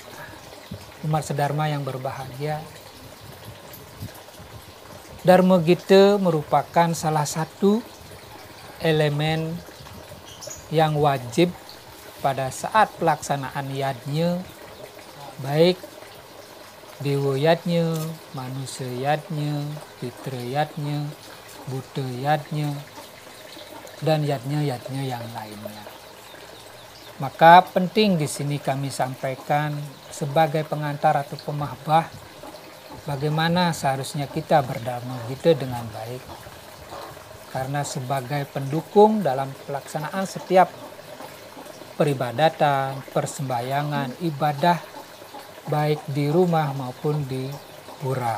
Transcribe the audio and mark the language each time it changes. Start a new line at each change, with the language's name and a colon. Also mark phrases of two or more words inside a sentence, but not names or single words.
Indonesian: Umat sedharma yang berbahagia, Dharma Gita merupakan salah satu elemen yang wajib pada saat pelaksanaan yajnya, baik dewa yajnya, manusia yajnya, pitra yajnya, buddha yajnya, dan yajnya yang lainnya. Maka penting di sini kami sampaikan sebagai pengantar atau pemahbah bagaimana seharusnya kita berdharma gita dengan baik. Karena sebagai pendukung dalam pelaksanaan setiap peribadatan, persembahyangan, ibadah baik di rumah maupun di pura.